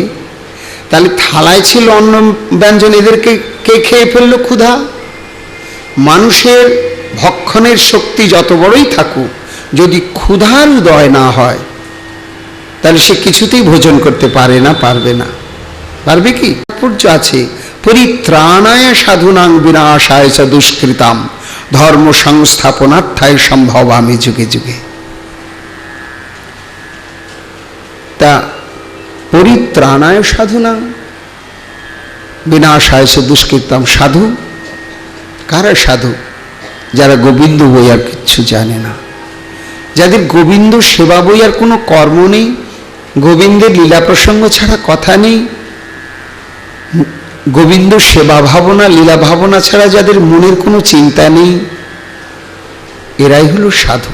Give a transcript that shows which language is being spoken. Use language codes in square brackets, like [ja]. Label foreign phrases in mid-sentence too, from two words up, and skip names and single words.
[bn] তাহলে থালায় ছিল অন্ন ব্যঞ্জন, এদেরকে কে খেয়ে ফেললো? ক্ষুধা। মানুষের ভক্ষণের শক্তি যত বড়ই থাকুক, যদি ক্ষুধার উদয় না হয় তাহলে সে কিছুতেই ভোজন করতে পারে না, পারবে না। পারবে কি? তাৎপর্য আছে, [sa] পরিত্রাণায় সাধুনাং বিনাশায় চ দুষ্কৃতাম ধর্ম সংস্থাপনার্থায় সম্ভবামি যুগে যুগে। তা পরিত্রাণায় সাধুনাং বিনাশায় চ দুষ্কৃতাম। [bn] সাধু কারা? সাধু যারা গোবিন্দ বই আর কিচ্ছু জানে না, যাদের গোবিন্দ সেবা বই আর কোনো কর্ম নেই, গোবিন্দের লীলা প্রসঙ্গ ছাড়া কথা নেই, গোবিন্দ সেবা ভাবনা লীলা ভাবনা ছাড়া যাদের মনের কোনো চিন্তা নেই, এরাই হলো সাধু।